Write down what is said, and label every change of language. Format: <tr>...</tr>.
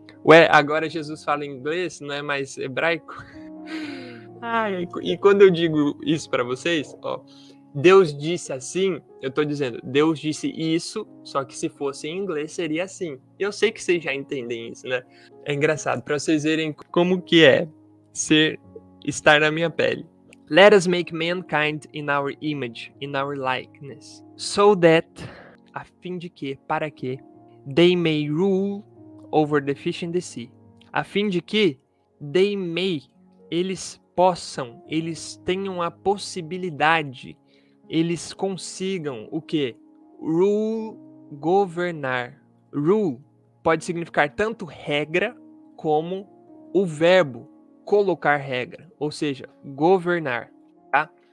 <pt>Ué, agora Jesus fala inglês, não é mais hebraico? E quando eu digo isso para vocês, ó, Deus disse assim, eu tô dizendo, Deus disse isso, só que se fosse em inglês seria assim. Eu sei que vocês já entendem isso, né? É engraçado, para vocês verem como que é estar na minha pele.</pt> <en>Let us make mankind in our image, in our likeness, so that,</en> <pt>a fim de que, para que,</pt> <en>they may rule over the fish in the sea.</en> <pt>A fim de que,</pt> <en>they may,</en> <pt>eles possam, eles tenham a possibilidade, eles consigam o quê? Rule, governar. Rule pode significar tanto regra como o verbo colocar regra, ou seja, governar, tá?</pt>